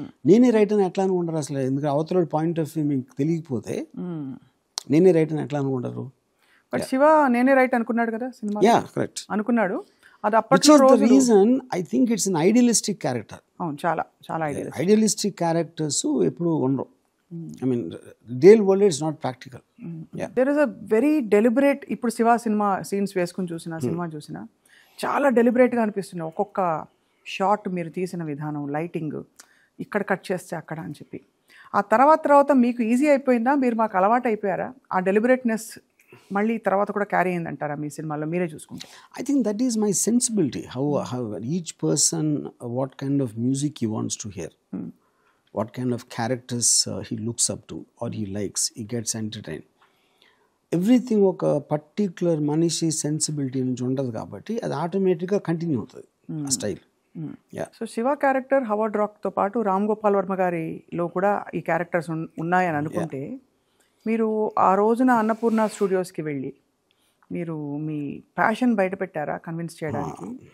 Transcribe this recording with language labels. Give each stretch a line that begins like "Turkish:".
Telugu: నేనే రైట్ అని ఎట్లా అనుకుంటారు అసలు? ఎందుకంటే అవతల పాయింట్ ఆఫ్ వ్యూ మీకు తెలియకపోతే నేనే రైట్ అని ఎట్లా అనుకుంటారు? బట్ శివ నేనే రైట్ అనుకున్నాడు కదా సినిమా. యా, కరెక్ట్, అనుకున్నాడు. అది అప్పట్లో
English: Reason I think it's an idealistic character.
Telugu: అవును, చాలా చాలా ఐడియలిస్టిక్ క్యారెక్టర్స్ ఎప్పుడు ఉండవు.
English: I mean, real world is not practical. There is a very deliberate,
Telugu: ఇప్పుడు శివ సినిమా సీన్స్ వేసుకుని సినిమా చూసినా చాలా డెలిబరేట్గా అనిపిస్తున్నాయి. ఒక్కొక్క షాట్ మీరు తీసిన విధానం, లైటింగ్, ఇక్కడ కట్ చేస్తే అక్కడ అని చెప్పి. ఆ తర్వాత మీకు ఈజీ అయిపోయిందా? మీరు మాకు అలవాటు అయిపోయారా? ఆ డెలిబరేట్నెస్ మళ్ళీ తర్వాత కూడా క్యారీ అయిందంటారా మీ సినిమాలో మీరే చూసుకుంటే?
English: I think that is my sensibility. How each person, what kind of music he wants to hear. What kind of characters he looks up to or he likes, he gets entertained.
Telugu: Everything ఒక particular మనిషి sensibility నుంచి ఉండదు కాబట్టి అది ఆటోమేటిక్గా continue అవుతుంది ఆ style. So Shiva character హవర్డ్ రాక్తో పాటు రామ్ గోపాల్ వర్మ గారిలో కూడా ఈ క్యారెక్టర్స్ ఉన్నాయని అనుకుంటే, మీరు ఆ రోజున అన్నపూర్ణ స్టూడియోస్కి వెళ్ళి మీరు మీ ప్యాషన్ బయట పెట్టారా కన్విన్స్ చేయడానికి?